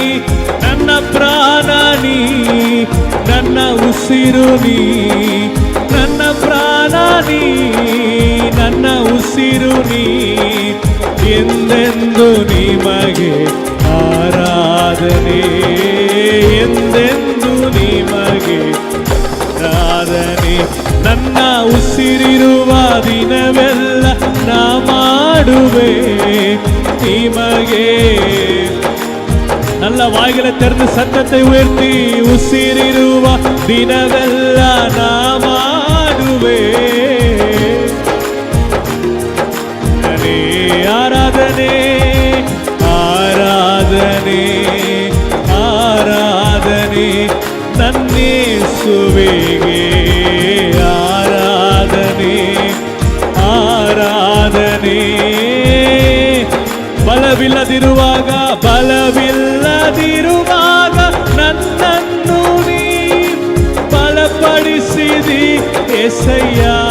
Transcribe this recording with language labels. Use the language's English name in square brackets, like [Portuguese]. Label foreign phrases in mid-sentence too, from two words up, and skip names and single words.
[Kannada] ನನ್ನ ಉಸಿರು ನೀ ನನ್ನ ಪ್ರಾಣ ನೀ ನನ್ನ ಉಸಿರು ನೀ ಎಂದೆಂದು ನಿಮಗೆ ಆರಾಧನೆ ಎಂದೆಂದು ನಿಮಗೆ ಆರಾಧನೆ ನನ್ನ ಉಸಿರಿರುವ ದಿನವೆಲ್ಲ ನಾ ಮಾಡುವೆ ನಿಮಗೆ [Tamil] நல்ல வாய்களை திறந்து சத்தத்தை உயர்த்தி [Kannada] உசிரிರುವ ದಿನವೆಲ್ಲ ನಾ ಮಾಡುವೆ ಆರಾಧನೆ ಆರಾಧನೆ ಆರಾಧನೆ ನನ್ನೇಸುವೆಗೆ ಆರಾಧನೆ ಆರಾಧನೆ ಬಲವಿಲ್ಲದಿರುವಾಗ ನನ್ನನ್ನು ನೀ ಬಲಪಡಿಸಿದಿ యేసయ్య